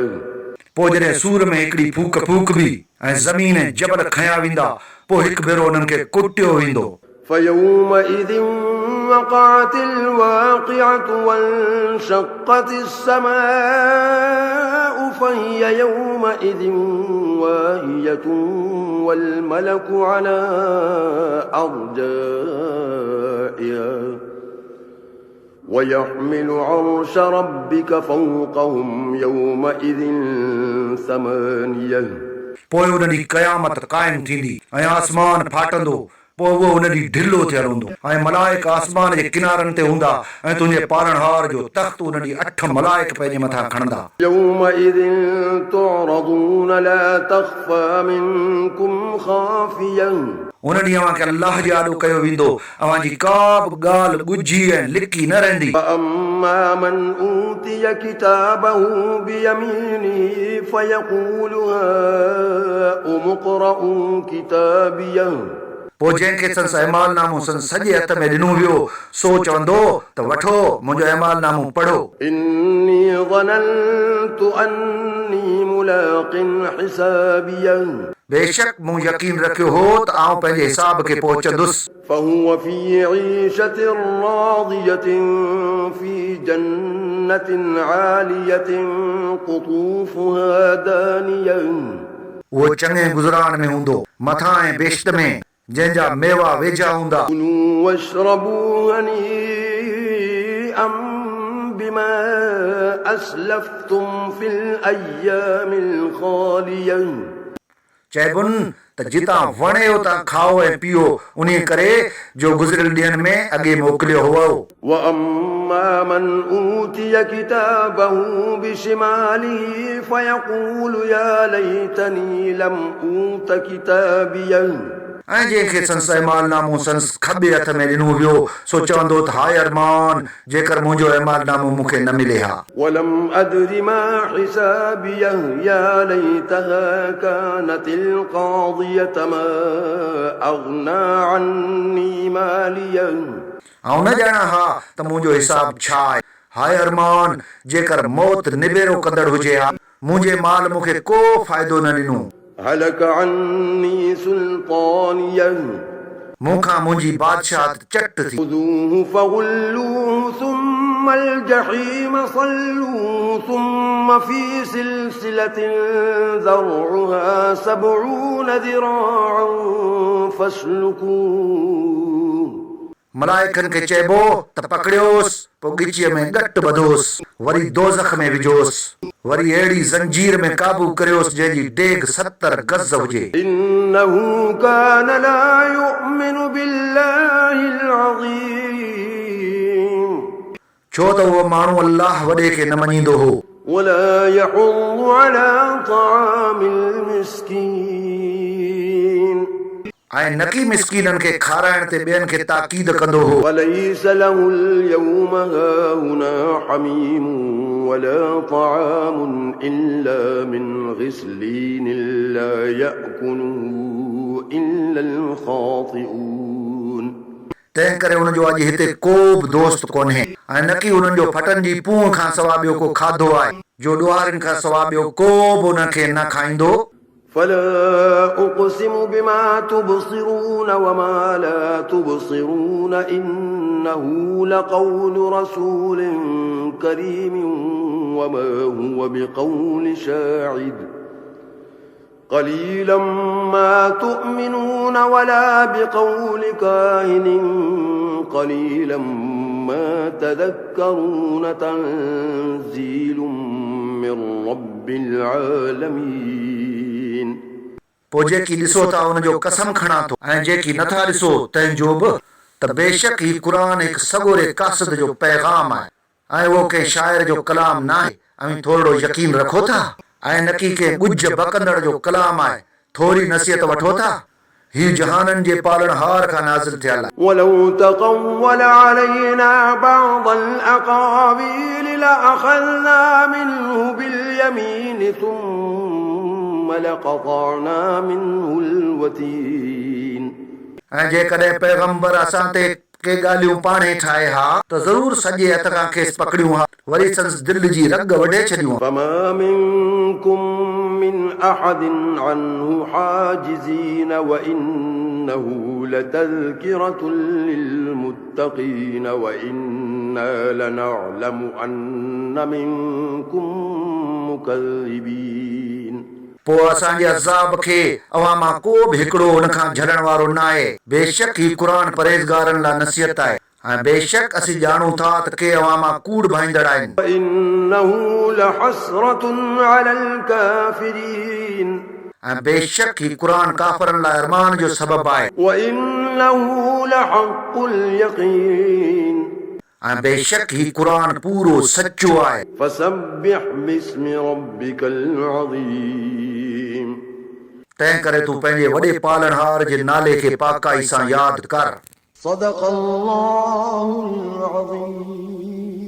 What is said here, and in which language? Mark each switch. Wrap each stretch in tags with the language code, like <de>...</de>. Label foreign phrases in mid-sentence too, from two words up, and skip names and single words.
<sd>पोइ जॾहिं सूर में हिकिड़ी फूक फूकबी ऐं ज़मीन ऐं जबल खंया वेंदा, पोइ हिकु भेरो उन्हनि खे कुटियो वेंदो।</sd> <ar>فيومئذ وقعت الواقعة وانشقت السماء فهي يومئذ واهية والملك على أرجائها ويحمل عرش ربك فوقهم يومئذ ثمانية.</ar> <sd>पोइ उन ॾींहुं क़यामत क़ाइमु थींदी ऐं आसमान फाटंदो। पोइ उहो उन ॾींहुं ढिलो थियल हूंदो ऐं मलाइक आसमान जे किनारनि ते हूंदा ऐं तुंहिंजे पालणहार जो तख़्त उन ॾींहुं 8 मलाइक पंहिंजे मथां खणंदा।</sd> <ar>يومئذ تعرضون لا تخفى منكم خافية.</ar> <sd>उन ॾींहुं अव्हां खे अल्लाह जे आॾो कयो वेंदो, अव्हां जी का बि ॻाल्हि ॻुझी ऐं लिकी न रहंदी।</sd> <ar>فأما من أوتي كتابه بيمينه فيقول هاؤم اقرءوا كتابيه.</ar> <sd>पोइ जंहिंखे संस अहमाल नामो संस सॼे हथ में ॾिनो वियो सो चवंदो त वठो मुंहिंजो अहमाल नामो पढ़ो।</sd> <ar>إني ظننت أني ملاق حسابيه.</ar> <sd>बेशक मूं यकीन रखियो हो त आउं पंहिंजे हिसाब खे पहुचंदुसि।</sd> <ar>فهو في عيشة راضية في جنة عالية قطوفها دانية.</ar> <sd>उहो चङे गुज़रान में हूंदो, मथां ऐं बेश्त में, जंहिंजा मेवा वेझा हूंदा।</sd> <ar>كلوا واشربوا هنيئا بما أسلفتم في الأيام الخالية.</ar> <sd>चइबुनि त जितां वणियो तां खाओ ऐं पियो, उन करे जो गुज़िरियल ॾींहंनि में अॻे मोकिलियो हुओ।</sd> <ar>وأما من أوتي كتابه بشماله فيقول يا ليتني لم أوت كتابيه.</ar> <sd>ऐं जंहिंखे संस इमालनामो संस खॿे हथ में ॾिनो वियो सो चवंदो त हाय अरमान जेकर मुंहिंजो इमालनामो मूंखे न मिले हा</sd> <ar>ولم أدر ما حسابيه يا ليتها كانت القاضية ما أغنى عني ماليه</ar> <sd>ऐं न ॼाणा हा त मुंहिंजो हिसाब छा आहे हाय अरमान जेकर मौत निबेरो कंदड़ हुजे हा मुंहिंजे माल मूंखे को फ़ाइदो न ॾिनो</sd> <ar>هلك عني سلطانيه</ar> <sd>मूंखां मुंहिंजी बादशाहत चट थी</sd> <ar>خذوه فغلوه ثم الجحيم صلوه ثم في سلسلة ذرعها 70 ذراعا فاسلكوه</ar> <sd>मलाइकनि खे चइबो त पकड़ियोसि पोइ ॻिचीअ में ॻट ॿधोसि वरी दोज़ख में विझोसि वरी अहिड़ी ज़ंजीर में काबू करियोसि जंहिंजी डेघ 70 गज़ हुजे</sd> <ar>إنه كان لا يؤمن بالله العظيم</ar> <sd>छो त उहो माण्हू अल्लाह वॾे खे न मञींदो हो</sd> <ar>ولا يحض على طعام المسكين</ar> <sd>ऐं नकी मिसकीननि खे खाराइण ते ॿियनि खे ताकीद कंदो हो</sd> <ar>وليس له اليوم هاهنا حميم ولا طعام إلا من غسلين لا يأكله إلا الخاطئون</ar> <sd>तंहिं करे हुनजो अॼु हिते को बि दोस्त कोन्हे ऐं नकी हुननि जो फटनि जी पूं खां सवाइ ॿियो को खाधो आहे जो ॾुहारनि खां सवाइ ॿियो को बि हुनखे न खाईंदो</sd> <ar>فلا أقسم بما تبصرون وما لا تبصرون إنه لقول رسول كريم وما هو بقول شاعر قليلا ما تؤمنون ولا بقول كاهن قليلا ما تذكرون تنزيل من رب العالمين</ar> <sd>पोइ जेकी ॾिसो था हुनजो कसम खणा थो ऐं जेकी नथा ॾिसो तंहिंजो बि त बेशक ही क़ुर हिकु सॻोरे कासिद जो पैगाम आहे ऐं उहो कंहिं शाइर जो कलाम न आहे ऐं थोरो यकीन रखो था ऐं नकी के ॻुझ बकंदड़ जो कलाम आहे थोरी नसीहत वठो था ही जहाननि जे पालनहार खां नाज़िल थियल आहे</sd> <ar>ولو تقول علينا بعض الأقاويل لأخذنا منه باليمين ثم لقطعنا منه الوتين</ar> <sd>ऐं जेकॾहिं पैगंबर असां ते के ॻाल्हियूं पाणे ठाहे हा त ज़रूर सॼे हथ खां खेसि पकड़ियूं हा वरी संस दिलि जी रग वढे छॾियूं</sd> <ar>فما منكم من أحد عنه حاجزين وإنه لتذكرة للمتقين وإنا لنعلم أن منكم مكذبين</ar> <sd>पोइ असांजे अज़ाब खे अवां मां को बि हिकिड़ो हुन खां झलण वारो न आहे बेशक ही क़ुर परहेज़गारनि लाइ नसीहत आहे ऐं बेशक असीं ॼाणूं था त के अवां मां कूड़ भाईंदड़ आहिनि</sd> <ar>وإنه لحسرة على الكافرين</ar> <sd>ऐं बेशक ही क़ुर काफ़रनि लाइ अरमान जो सबबु आहे</sd> <ar>وإنه لحق اليقين</ar> <sd>ऐं बेशक ही क़ुर पूरो सचो आहे</sd> <ar>فسبح باسم ربك العظيم</ar> <sd>तंहिं करे तूं पंहिंजे वॾे पालनहार जे नाले खे पाकाई सां यादि कर</sd> <ar>صدق الله العظيم</ar>